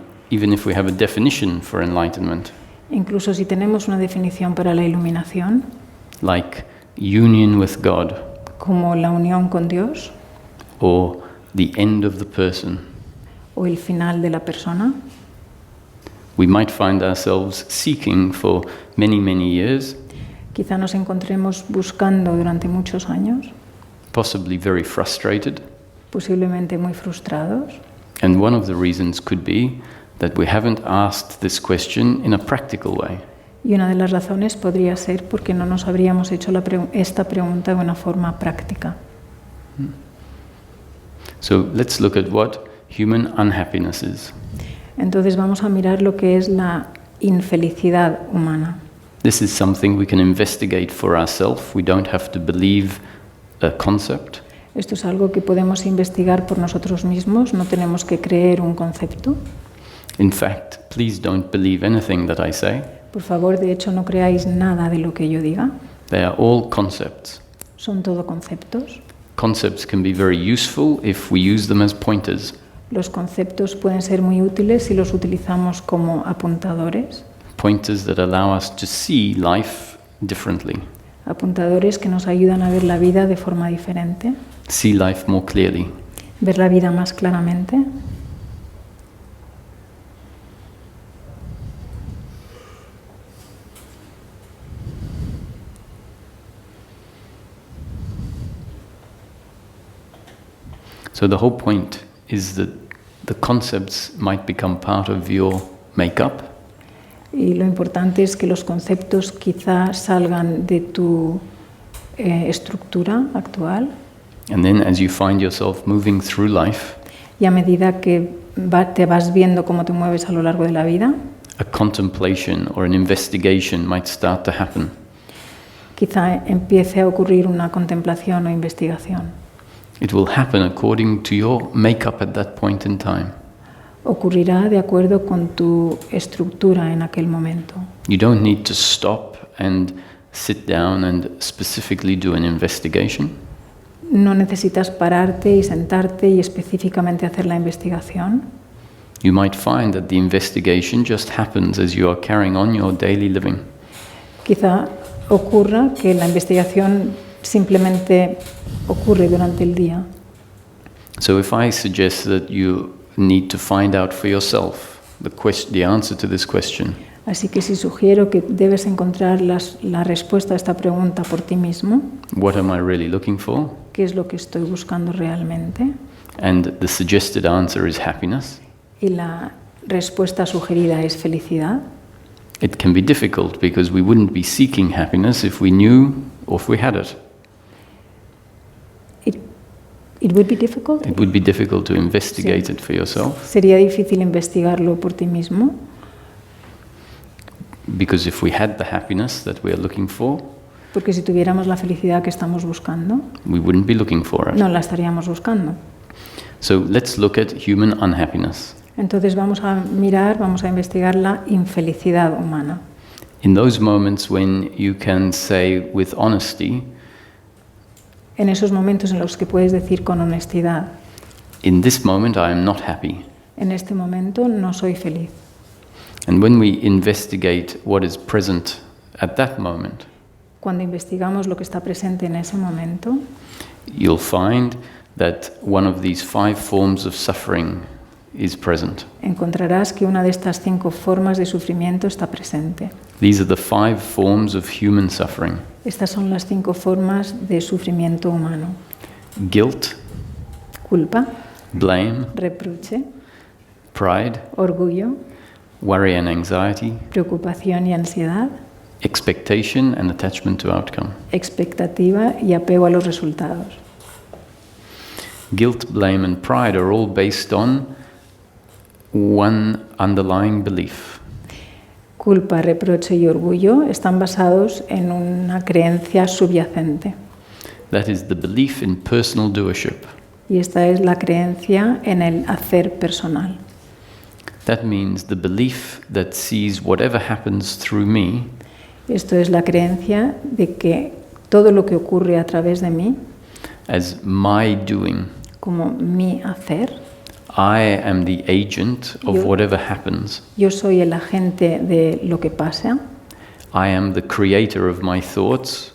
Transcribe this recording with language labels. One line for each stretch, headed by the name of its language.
English: Even if we have a definition for enlightenment,
Spanish: Incluso si tenemos una definición para la iluminación,
English: like union with God,
Spanish: como la unión con Dios
English: or the end of the person,
Spanish: o el final de la persona,
English: we might find ourselves seeking for many, many years,
Spanish: quizá nos encontremos buscando durante muchos años,
English: possibly very frustrated,
Spanish: posiblemente muy frustrados.
English: and one of the reasons could be that we haven't asked this question in a practical way.
Spanish: Y una de las razones podría ser porque no nos habríamos hecho esta pregunta de una forma práctica.
English: So let's look at what human unhappiness is.
Spanish: Entonces vamos a mirar lo que es la infelicidad humana.
English: This is something we can investigate for ourselves. We don't have to believe a concept.
Spanish: Esto es algo que podemos investigar por nosotros mismos, no tenemos que creer un concepto.
English: In fact, please don't believe anything that I say.
Spanish: Por favor, de hecho, no creáis nada de lo que yo diga.
English: They are all concepts.
Spanish: Son todo conceptos.
English: Concepts can be very useful if we use them as pointers.
Spanish: Los conceptos pueden ser muy útiles si los utilizamos como apuntadores.
English: Pointers that allow us to see life differently.
Spanish: Apuntadores que nos ayudan a ver la vida de forma diferente.
English: See life more clearly.
Spanish: Ver la vida más claramente.
English: So the whole point is that the concepts might become part of your makeup.
Spanish: Y lo importante es que los conceptos quizá salgan de tu estructura actual.
English: And then as you find yourself moving through life,
Spanish: Y a medida que te vas viendo cómo te mueves a lo largo de la vida,
English: a contemplation or an investigation might start to happen.
Spanish: quizá empiece a ocurrir una contemplación o investigación.
English: It will happen according to your makeup at that point in time.
Spanish: Ocurrirá de acuerdo con tu estructura en aquel momento.
English: You don't need to stop and sit down and specifically do an investigation.
Spanish: No necesitas pararte y sentarte y específicamente hacer la investigación.
English: You might find that the investigation just happens as you are carrying on your daily living.
Spanish: Quizá ocurra que la investigación simplemente ocurre durante el día.
English: So if I suggest that you need to find out for yourself the answer to this question,
Spanish: Así que si sugiero que debes encontrar la respuesta a esta pregunta por ti mismo,
English: what am I really looking for?
Spanish: ¿qué es lo que estoy buscando realmente?
English: And the suggested answer is happiness.
Spanish: Y la respuesta sugerida es felicidad.
English: It can be difficult because we wouldn't be seeking happiness if we knew or if we had it. It would be difficult. It would be difficult to investigate
Spanish: Sí.
English: it for yourself
Spanish: Sería difícil investigarlo por ti mismo,
English: because if we had the happiness that we are looking for,
Spanish: porque si tuviéramos la felicidad que estamos buscando,
English: we wouldn't be looking for it.
Spanish: no la estaríamos buscando.
English: So let's look at human unhappiness.
Spanish: Entonces vamos a investigar la infelicidad humana.
English: In those moments when you can say with honesty,
Spanish: En esos momentos en los que puedes decir con honestidad,
English: in this moment I am not happy.
Spanish: en este momento no soy feliz.
English: And when we investigate what is present at that moment,
Spanish: Cuando investigamos lo que está presente en ese momento,
English: you'll find that one of these 5 forms of suffering is present.
Spanish: encontrarás que una de estas 5 formas de sufrimiento está presente.
English: These are the 5 forms of human suffering.
Spanish: Estas son las 5 formas de sufrimiento humano.
English: Guilt,
Spanish: Culpa,
English: blame,
Spanish: reproche,
English: pride,
Spanish: orgullo,
English: worry and anxiety,
Spanish: preocupación y ansiedad,
English: expectation and attachment to outcome.
Spanish: expectativa y apego a los resultados.
English: Guilt, blame and pride are all based on one underlying belief.
Spanish: Culpa, reproche y orgullo están basados en una creencia subyacente.
English: That is the belief in personal doership.
Spanish: Y esta es la creencia en el hacer personal.
English: That means the belief that sees whatever happens through me
Spanish: Esto es la creencia de que todo lo que ocurre a través de mí,
English: as my doing.
Spanish: como mi hacer,
English: I am the agent of
Spanish: Yo-
English: whatever happens.
Spanish: yo soy el agente de lo que pasa,
English: I am the creator of my thoughts